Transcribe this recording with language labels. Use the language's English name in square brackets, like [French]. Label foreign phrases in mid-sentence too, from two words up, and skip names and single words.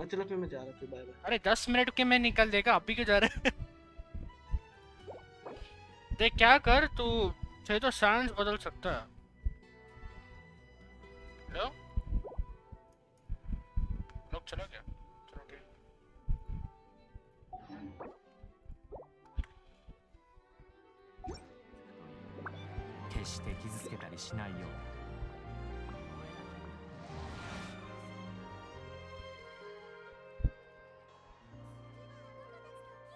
[Hindi] चलो फिर मैं जा रहा हूं [English] bye bye. [Hindi] अरे 10 मिनट के मैं निकल देगा अभी क्यों जा रहा है? देख क्या कर तू चाहे तो सैंड्स बदल सकता है। लो लोग चला गया। चलो ठीक [Japanese] 決して傷つけたりしないように [Hindi] हाँ